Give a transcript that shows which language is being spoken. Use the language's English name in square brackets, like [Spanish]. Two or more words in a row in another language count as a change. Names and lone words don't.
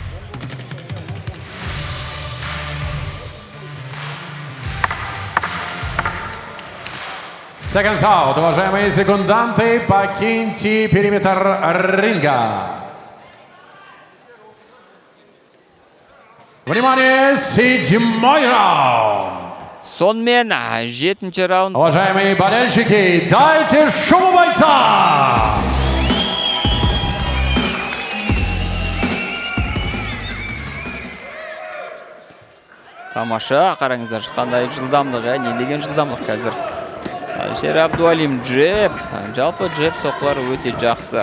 [English] Seconds out, [Russian] уважаемые секунданты, покиньте периметр ринга. Внимание, 7-й раунд. [Kazakh] Сонымен 7-ші раунд. [Russian] Уважаемые болельщики, дайте шуму бойца! [Kazakh] Тамаша, қараңыздар, қандай жылдамдық, не деген жылдамдық қазір. Әлішер Абдуалим джеб, жалпы джеб соққылары өте жақсы.